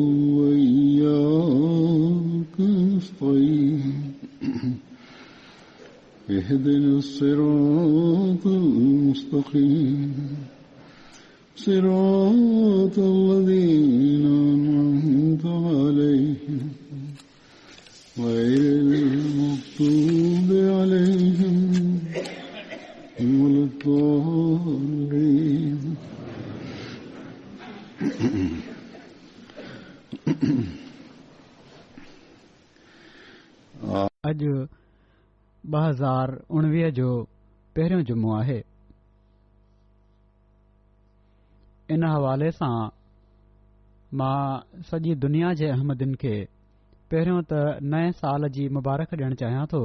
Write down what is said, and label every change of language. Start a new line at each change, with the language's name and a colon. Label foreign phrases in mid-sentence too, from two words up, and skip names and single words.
Arabic: وإياك نستعين اهدنا الصراط المستقيم صراط الذين أنعمت عليهم غير المغضوب عليهم ولا الضالين.
Sindhi: अॼु 2019 जो पहिरियों जुमो आहे. इन हवाले सां मां सॼी दुनिया जे अहमदिन खे पहिरियों त नए साल जी मुबारक ॾियणु चाहियां थो.